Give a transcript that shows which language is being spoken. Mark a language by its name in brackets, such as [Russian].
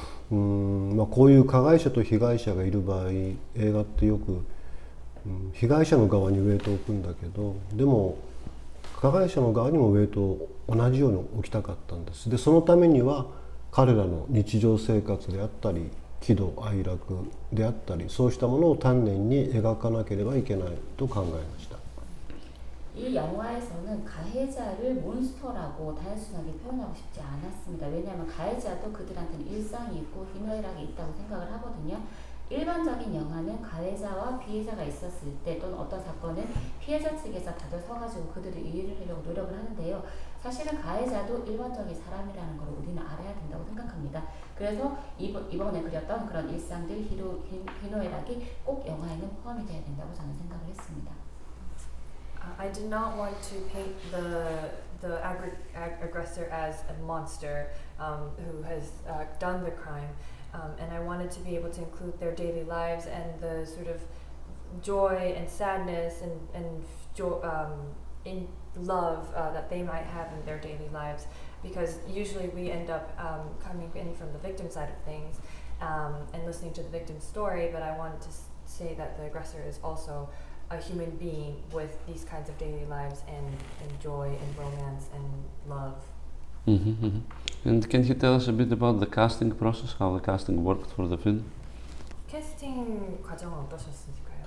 [Japanese] こういう加害者と被害者がいる場合、映画ってよく被害者の側にウェイトを置くんだけど、でも加害者の側にもウェイトを同じように置きたかったんです。で、そのためには彼らの日常生活であったり、喜怒哀楽であったり、そうしたものを丹念に描かなければいけないと考えました。 [Korean] 이 영화에서는 가해자를 몬스터라고 단순하게 표현하고 싶지 않았습니다. 왜냐하면 가해자도 그들한테는 일상이 있고 희노애락이 있다고 생각을 하거든요. 일반적인 영화는 가해자와 피해자가 있었을 때 또는 어떤 사건은 피해자 측에서 다들 서가지고 그들을 이해를 하려고 노력을 하는데요. 사실은 가해자도 일반적인 사람이라는 걸 우리는 알아야 된다고 생각합니다. 그래서 이번에 그렸던 그런 일상들, 희노애락이 꼭 영화에는 포함이 돼야 된다고 저는 생각을 했습니다. [English] I did not want to paint the aggressor as a monster who has done the crime, and I wanted to be able to include their daily lives and the sort of joy and sadness and in love that they might have in their daily lives, because usually we end up coming in from the victim side of things and listening to the victim's story, but I wanted to say that the aggressor is also a human being with these kinds of daily lives and joy and romance and love. And can you tell us a bit about the casting process, how the casting worked for the film? [Korean] 캐스팅 과정은 어떠셨을까요?